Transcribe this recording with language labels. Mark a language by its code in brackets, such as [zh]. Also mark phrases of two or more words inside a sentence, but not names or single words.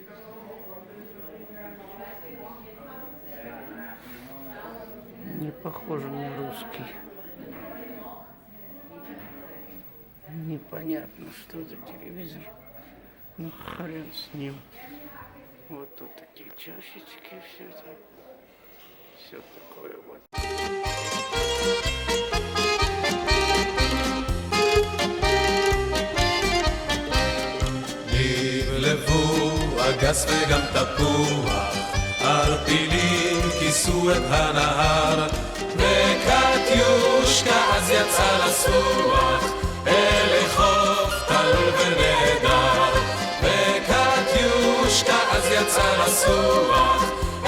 [ru] Не похоже на русский. Непонятно, что за телевизор. Ну, хрен с ним. Вот тут такие чашечки, все это. Все такое вот. [he] לבלבו אגס וגם תפוח, ערפילים כיסו את הנהר, וקטיושקה אז יצא לסוח, אל חוף טל ונהדר, וקטיושקה אז יצא לסוח,